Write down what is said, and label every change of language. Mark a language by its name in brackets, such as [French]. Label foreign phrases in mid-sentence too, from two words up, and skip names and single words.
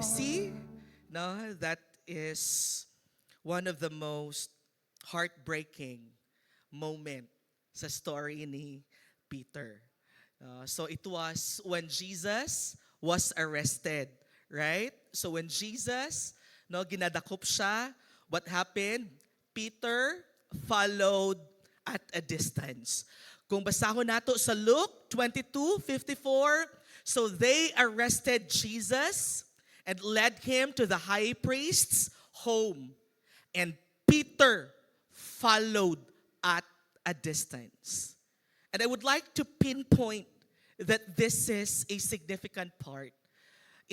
[English] see, no, that is one of the most heartbreaking moment [Hiligaynon] sa story ni Peter. [English] So it was when Jesus was arrested, right? So when Jesus, [Hiligaynon] no, ginadakop siya, [English] what happened? Peter followed at a distance. [Hiligaynon] Kung basahon nato sa Luke 22:54, [English] so they arrested Jesus and led him to the high priest's home. And Peter followed at a distance. And I would like to pinpoint that this is a significant part.